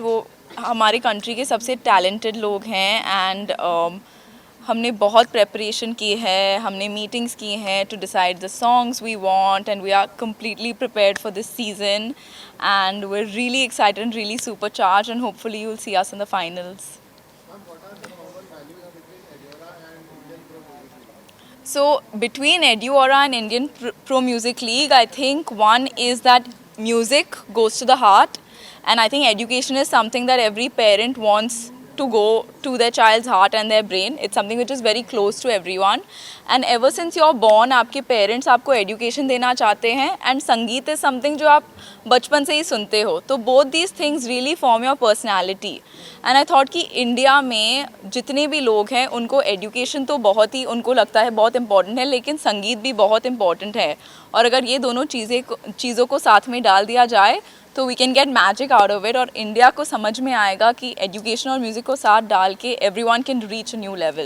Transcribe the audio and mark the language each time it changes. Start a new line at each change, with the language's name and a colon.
English: वो हमारे कंट्री के सबसे टैलेंटेड लोग हैं एंड हमने बहुत प्रेपरेशन की है, हमने मीटिंग्स की हैं to decide the songs we want and we are completely prepared for this season and we are really excited and really super charge and hopefully you will see us in the finals. So between Eduora and Indian Pro Music League, I think one is that music goes to the heart, and I think education is something that every parent wants to go to their child's heart and their brain. It's something which is very close to everyone. And ever since you're born, आपके parents आपको education देना चाहते हैं, and संगीत is something जो आप बचपन से ही सुनते हो. तो both these things really form your personality.
Hindi: And I thought कि इंडिया में जितने भी लोग हैं उनको एजुकेशन तो बहुत ही उनको लगता है बहुत इम्पॉर्टेंट है, लेकिन संगीत भी बहुत इम्पॉर्टेंट है। और अगर ये दोनों चीज़ों को साथ में डाल दिया जाए तो we can get magic out of it, और इंडिया को समझ में आएगा कि एजुकेशन और म्यूज़िक को साथ डाल के everyone can reach a new level.